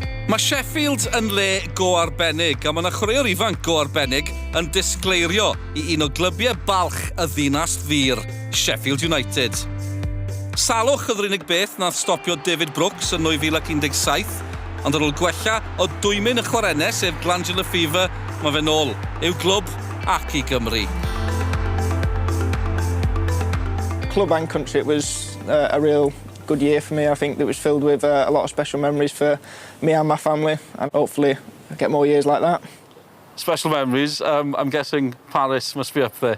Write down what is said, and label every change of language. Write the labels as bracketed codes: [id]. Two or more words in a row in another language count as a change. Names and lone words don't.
[cy] Mae Sheffield yn le go arbennig, a mae yna chwaraewr ifanc go arbennig yn disgleirio I un o glybiau balch y ddinas ddir, Sheffield United. Salwch oedd yr unig beth nath stopio David Brooks yn 2017, ond ar ôl gwella o dwymyn y chwarennau sef [en] glandular fever, [cy] mae fe nôl i'w glwb ac I Gymru. [en] Club and country, it was a real good year for me. I think that was filled with a lot of special memories for me and my family, and hopefully I get more years like that. Special memories, I'm guessing Paris must be up there.